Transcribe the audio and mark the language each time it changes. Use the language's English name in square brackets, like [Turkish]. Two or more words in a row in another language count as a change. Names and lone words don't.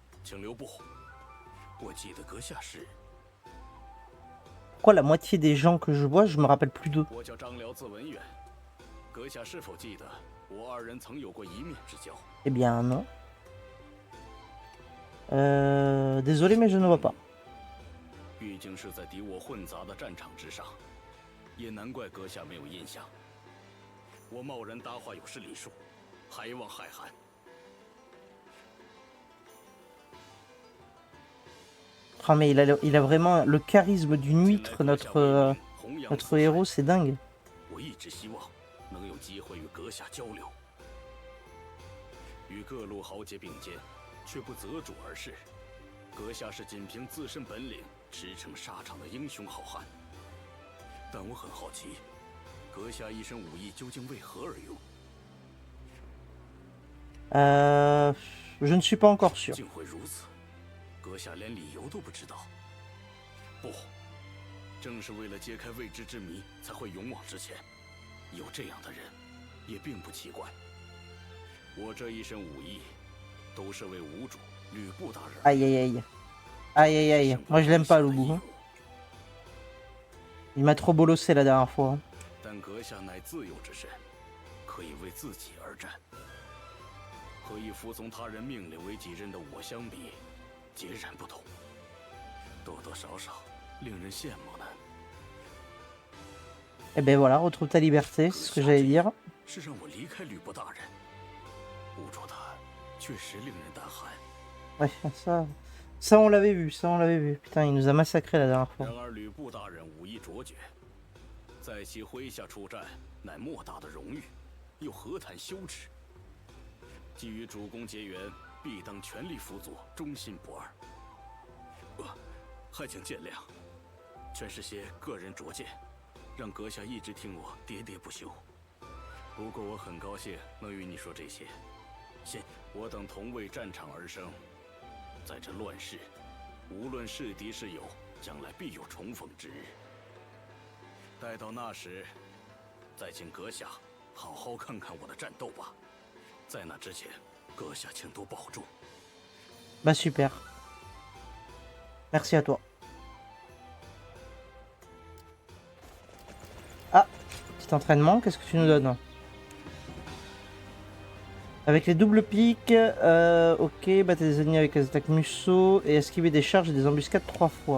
[Chinese] 请留步。我记得阁下是。 [French] Pourquoi la moitié des gens que je vois, je me rappelle plus d'eux? [Chinese] 我叫张辽，字文远。阁下是否记得我二人曾有过一面之交？ [French] Eh bien non. Désolé, mais je ne vois pas. [Chinese] 毕竟是在敌我混杂的战场之上，也难怪阁下没有印象。我贸然搭话有失礼数，还望海涵。 [French] Ah mais il a vraiment le charisme d'une huître, notre héros, c'est dingue. [Chinese] 我一直希望能有机会与阁下交流，与各路豪杰并肩，却不择主而事。阁下是仅凭自身本领驰骋沙场的英雄好汉，但我很好奇，阁下一身武艺究竟为何而用？ [French] Je ne suis pas encore sûr. [Chinese] 竟会如此。 阁下连理由都不知道。不，正是为了揭开未知之谜，才会勇往直前。有这样的人，也并不奇怪。我这一身武艺，都是为吴主吕布大人。 [French] Aïe aïe aïe, aïe aïe aïe. Moi je l'aime pas le bout. Il m'a trop bolossé la dernière fois. [Chinese] 但阁下乃自由之身，可以为自己而战。和以服从他人命令为己任的我相比。截然不同，多多少少令人羡慕呢。 [French] Eh ben voilà, retrouve ta liberté, c'est ce que j'allais dire. [Chinese] 是让我离开吕布大人，吴主他确实令人胆寒。 [French] Ouais, ça on l'avait vu, ça on l'avait vu. Putain, il nous a massacré la dernière fois. [Chinese] 然而吕布大人武艺卓绝，在其麾下出战，乃莫大的荣誉，又何谈羞耻？既与主公结缘。必当全力辅佐，忠心不二。还请见谅，全是些个人拙见，让阁下一直听我喋喋不休。不过我很高兴能与你说这些。我等同为战场而生，在这乱世，无论是敌是友，将来必有重逢之日。待到那时，再请阁下好好看看我的战斗吧。在那之前。 阁下，请多保重。 [French] Bah super. Merci à toi. Ah, petit entraînement, qu'est-ce que tu nous donnes? Avec les doubles piques, ok, battre des ennemis avec les attaques museau et esquiver des charges et des embuscades 3 fois.